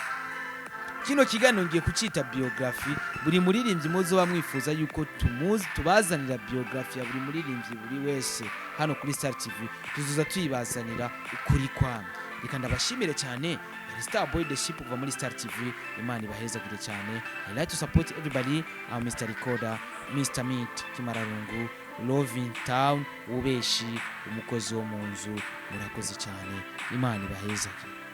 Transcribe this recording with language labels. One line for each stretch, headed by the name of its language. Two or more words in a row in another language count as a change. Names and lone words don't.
Rundi: Kino kiganiro ngiye kucita biography, buri muririmbyi muzo bamwifuza yuko tubazanira biography ya buri muririmbyi buri wese hano kuri Star TV, tuzuza tuyibazanira ukuri kwamwe. Reka ndabashimire cyane Star Boy the Ship kuva muri Star TV. Imana ibahezagire cyane.
English: I like to support everybody. I'm Mr. Recorder, Mr. Meat, Kimararungu, Loving Town,
Rundi: Ubeshi, umukozi wo mu nzu. Murakoze cyane. Imana ibahezagire.